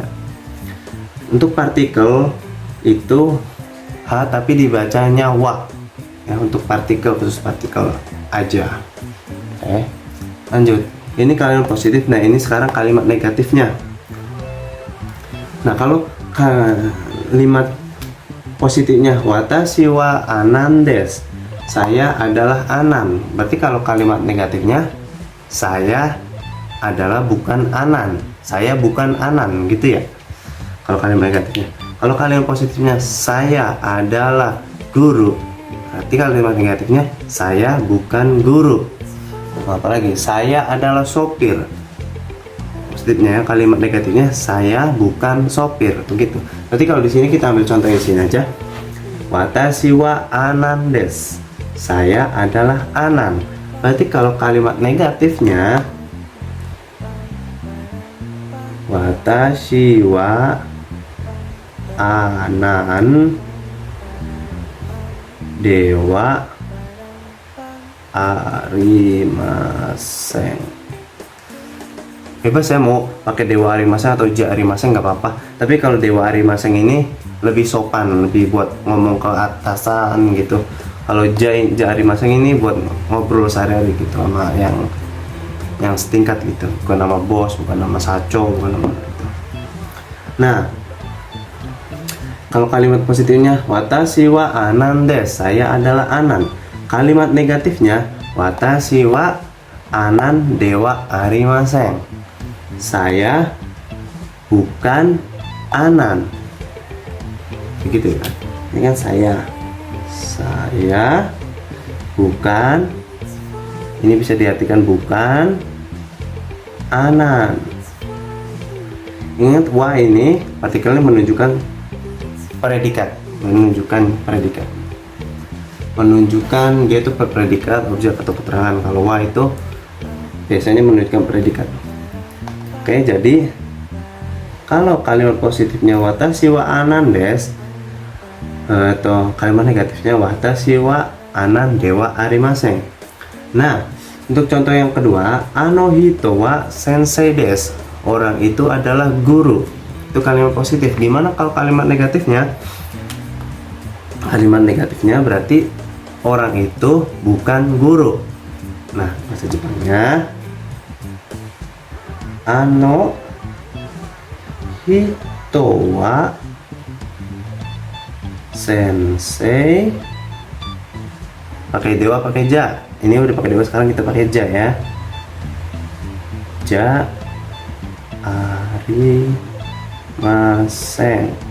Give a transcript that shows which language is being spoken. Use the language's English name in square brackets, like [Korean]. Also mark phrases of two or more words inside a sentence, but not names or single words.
[Indonesian] Untuk partikel itu H tapi dibacanya wa ya, untuk partikel, khusus partikel aja. Oke, lanjut. Ini kalimat positif. Nah, ini sekarang kalimat negatifnya. Nah, kalau kalimat positifnya [Japanese] 私はアナンです, [Indonesian] saya adalah anan. Berarti kalau kalimat negatifnya saya adalah bukan anan, saya bukan anan, gitu ya. Kalau kalimat negatifnya. Kalau kalimat positifnya saya adalah guru, berarti kalimat negatifnya saya bukan guru. Apalagi saya adalah sopir. Positifnya ya, kalimat negatifnya saya bukan sopir, begitu. Berarti kalau di sini kita ambil contoh di sini aja. [Japanese] 私はアナンです, [Indonesian] saya adalah anan. Berarti kalau kalimat negatifnya [Japanese] 私はアナンではありません. [Indonesian] Bebas ya, mau pakai [Japanese] ではありません [Indonesian] atau [Japanese] じゃありません [Indonesian] nggak apa-apa. Tapi kalau [Japanese] ではありません [Indonesian] ini lebih sopan, lebih buat ngomong ke atasan gitu. Kalau [Japanese] じゃありません [Indonesian] ini buat ngobrol sehari-hari gitu sama yang setingkat gitu, bukan nama bos, bukan nama saco, bukan nama gitu. Nah, kalau kalimat positifnya [Japanese] 私はアナンです, [Indonesian] saya adalah anan. Kalimat negatifnya [Japanese] 私はアナンではありません, [Indonesian] saya bukan anan. Begitu ya. Ini kan saya bukan, ini bisa diartikan bukan anan. Ingat, wa ini partikelnya menunjukkan predikat, menunjukkan dia itu predikat, objek atau keterangan. Kalau wa itu biasanya menunjukkan predikat. Oke, jadi kalau kalimat positifnya [Japanese] 私はアナンです, [Indonesian] atau kalimat negatifnya [Japanese] 私はアナンではありません. [Indonesian] Nah, untuk contoh yang kedua, [Japanese] あの人は先生です, [Indonesian] orang itu adalah guru. Itu kalimat positif. Gimana kalau kalimat negatifnya? Kalimat negatifnya berarti orang itu bukan guru. Nah, bahasa Jepangnya [Japanese] あの人は先生, [Indonesian] pakai dewa pakai ja. Ini udah pakai dewa, sekarang kita pakai ja ya. [Japanese] じゃありません.